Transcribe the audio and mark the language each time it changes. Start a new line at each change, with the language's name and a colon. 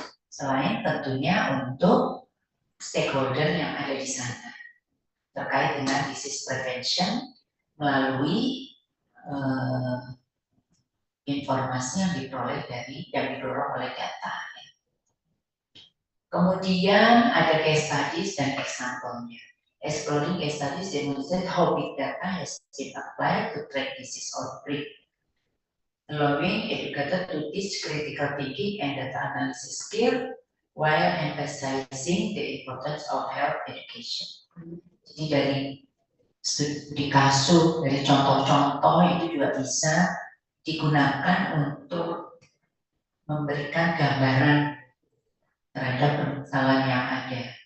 Indonesian: Selain tentunya untuk stakeholder yang ada di sana terkait dengan disease prevention melalui informasi yang diperoleh dari yang didorong oleh data. Kemudian ada case studies dan example-nya.
English: Exploring case studies demonstrate how big data has been applied to track disease outbreak, allowing educators to teach critical thinking and data analysis skill while emphasizing the importance of health education.
Indonesian: Jadi dari studi kasus, dari contoh-contoh itu juga bisa digunakan untuk memberikan gambaran terhadap permasalahan yang ada.